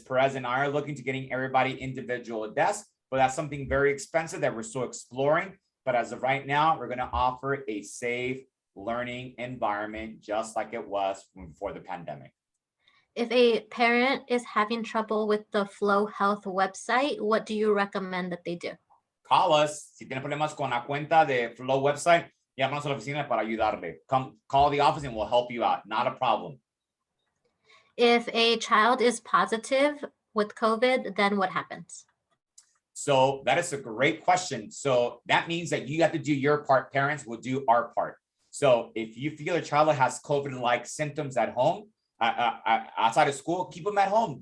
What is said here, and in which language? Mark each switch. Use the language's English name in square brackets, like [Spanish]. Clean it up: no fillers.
[English] Perez and I are looking to getting everybody individual desks, but that's something very expensive that we're still exploring. But as of right now, we're going to offer a safe learning environment, just like it was before the pandemic. If a parent is having trouble with the Flow Health website, what do you recommend that they do? Call us. [Spanish] Si tiene problemas con la cuenta de Flow website, llámanos a la oficina para ayudarle. [English] Come call the office and we'll help you out. Not a problem. If a child is positive with COVID, then what happens? So that is a great question. So that means that you have to do your part. Parents will do our part. So if you feel a child has COVID-like symptoms at home, outside of school, keep them at home.